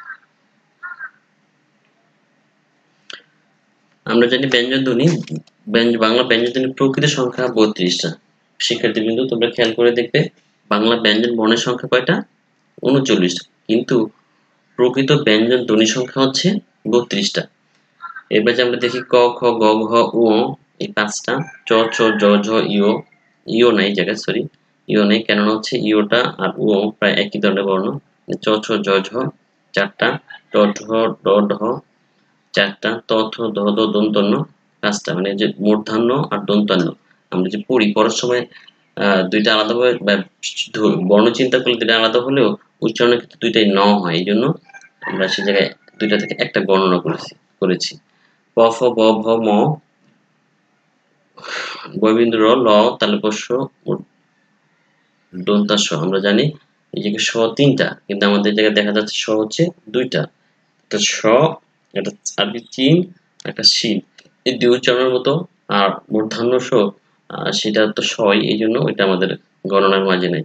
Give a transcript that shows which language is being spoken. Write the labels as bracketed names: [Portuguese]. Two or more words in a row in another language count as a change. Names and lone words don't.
[Bangla] আমরা জানি ব্যঞ্জনধ্বনি বাংলা ব্যঞ্জনধ্বনির প্রকৃত সংখ্যা ৩২টা। শিক্ষার্থীবৃন্দ তোমরা খেয়াল করে দেখবে বাংলা ব্যঞ্জন বর্ণের সংখ্যা কয়টা? ৩৯টা, কিন্তু প্রকৃত ব্যঞ্জন ধ্বনি সংখ্যা হচ্ছে ৩২টা। এবার যে আমরা দেখি ক, খ, গ, ঘ, উ, এই ৫টা, চ, ছ, জ, ঝ, ইও নাই জায়গায়, সরি ইও নেই, কেননা হচ্ছে ইওটা আর উ প্রায় একই ধরনের বর্ণ। চ, ছ, জ, ঝ ৪টা, ট, ঠ, ড, ঢ ৪টা, ত, থ, দ, দ, দন্তন্য ৫টা। মানে যে মূর্ধন্য আর দন্তান্ন আমরা যে পড়ার সময় দুইটা আলাদাভাবে বর্ণ চিন্তা করলে দুইটা আলাদা হলেও উচ্চারণের ক্ষেত্রে দুইটাই ন হয়, এই জন্য আমরা সে জায়গায় দুইটা থেকে একটা গণনা করেছি। প, ফ, ব, ভ, ম, বয়বিন্দু র, ল, তালব্য শ, দন্তাস। আমরা জানি এই জায়গায় স ৩টা, কিন্তু আমাদের জায়গায় দেখা যাচ্ছে স হচ্ছে ২টা। একটা স, একটা আরবি চিন, একটা শিন, এই দুই উচ্চারণের মতো। আর মূর্ধন্য স সেটা তো সই, এই জন্য ওইটা আমাদের গণনার মাঝে নেই।